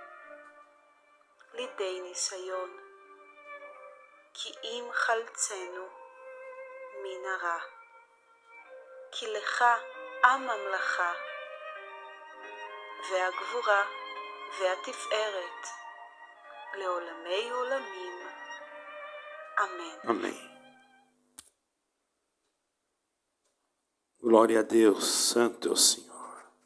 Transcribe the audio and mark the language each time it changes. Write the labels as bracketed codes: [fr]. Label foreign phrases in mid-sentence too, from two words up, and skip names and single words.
[he] לידי ניסיון, כי אם חלצנו מן הרע, כי לך הממלכה, והגבורה והתפארת, לעולמי עולמים. אמן. [pt] Amém. Glória a Deus, santo é o Senhor.